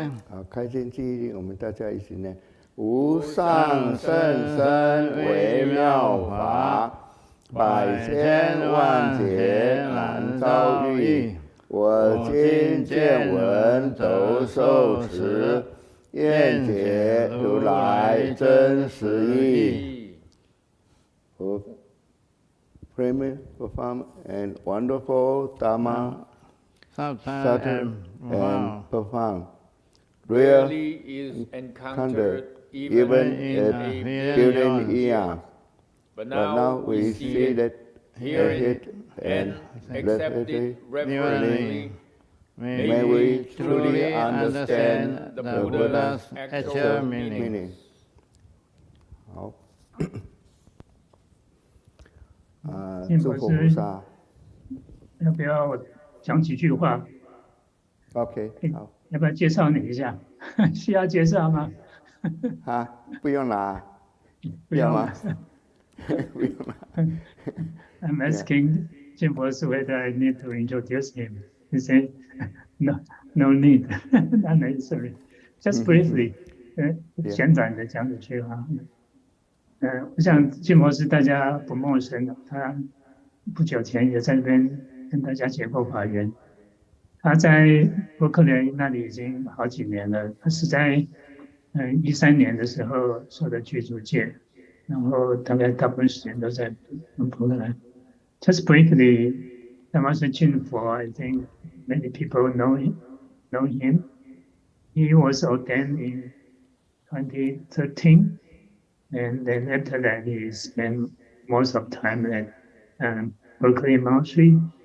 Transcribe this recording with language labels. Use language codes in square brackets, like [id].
[zh] 好，开心记忆力，我们大家一起念：无上甚深微妙法，百千万劫难遭遇。我今见闻得受持，愿解如来真实义。 [en] Premier, profound, and wonderful Dharma, subtle and profound, rarely is encountered even in a billion years. But now we see it, hear it, and accept it reverently. May we truly understand the Buddha's actual meaning. [zh] 好，金诸佛佛师菩萨。要不要讲几句话？ OK， 好。要不要介绍你一下？需要介绍吗？啊，不用啦。不用吗？不用啦。 [en] I'm asking Jin Fo whether I need to introduce him. He said, no need, not necessary. Just briefly, [zh] 简短的讲几句话。我想金佛师大家不陌生的，他不久前也在那边跟大家结过法缘。他在伯克利那里已经好几年了，他是在13年的时候受的具足戒，然后大概大部分时间都在伯克利。 [en] Just briefly, Master Jin Fo, I think many people know him. He was ordained in 2013, and then after that he spent most of time at Berkeley Monastery.